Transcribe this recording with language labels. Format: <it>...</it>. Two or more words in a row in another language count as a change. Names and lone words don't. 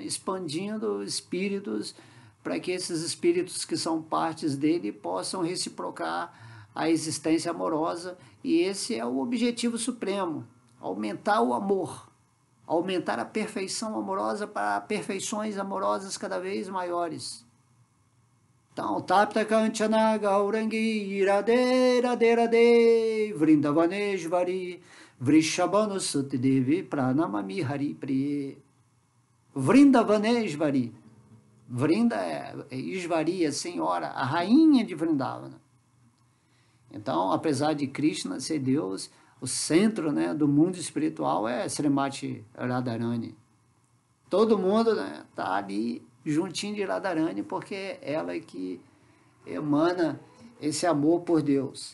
<pt>Expandindo espíritos, para que esses espíritos que são partes dele possam reciprocar a existência amorosa. E esse é o objetivo supremo, aumentar o amor, aumentar a perfeição amorosa para perfeições amorosas cada vez maiores. Então,</pt> <sa>तप्त काञ्चन गौराङ्गि राधे राधे राधे वृन्दावनेश्वरि वृषभानु सुते देवि प्रणमामि हरि प्रिये.</sa> <pt>Vrindavaneshvari. Vrinda é Ishvari, a senhora, a rainha de Vrindavana. Então, apesar de Krishna ser Deus, o centro, né, do mundo espiritual é Srimati Radharani. Todo mundo, né, tá ali juntinho de Radharani, porque é ela que emana esse amor por Deus.</pt>